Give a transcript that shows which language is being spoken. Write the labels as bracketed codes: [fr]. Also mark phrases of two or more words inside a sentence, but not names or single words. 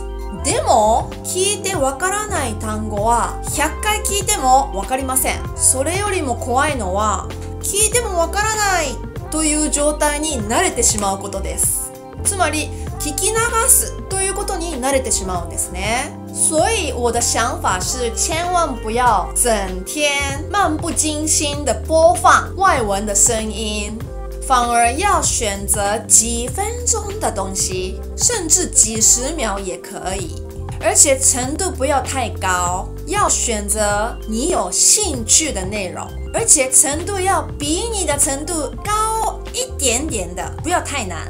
[ja] でも聞いてわからない単語は100回聞いてもわかりません。それよりも怖いのは聞いてもわからないという状態に慣れてしまうことです。つまり聞き流すということに慣れてしまうんですね。 [zh] 所以我的想法是千万不要整天漫不经心的播放外文的声音，反而要选择几分钟的东西，甚至几十秒也可以，而且程度不要太高，要选择你有兴趣的内容，而且程度要比你的程度高一点点的，不要太难。